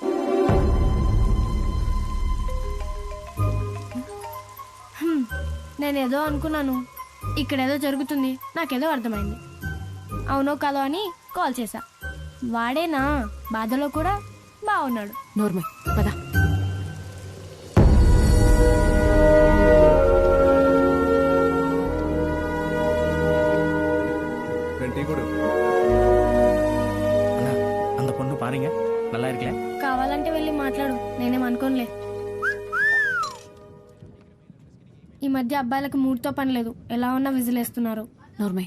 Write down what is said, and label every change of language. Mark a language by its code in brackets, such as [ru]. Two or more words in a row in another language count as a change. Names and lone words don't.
[te] నేనేదో అనుకున్నాను, ఇక్కడేదో జరుగుతుంది, నాకేదో అర్థమైంది. అవునో కాదో అని కాల్ చేశా. వాడేనా బాధలో కూడా బాగున్నాడు. నోర్మే పదా. [ta] அந்த பொண்ணு பாருங்க நல்லா இருக்கல. [te] కావాలంటే వెళ్ళి మాట్లాడు, నేనేం అనుకోనులే. ఈ మధ్య అబ్బాయిలకు మూడ్తో పని లేదు, ఎలా ఉన్నా విజిలేస్తున్నారు. నోర్మే.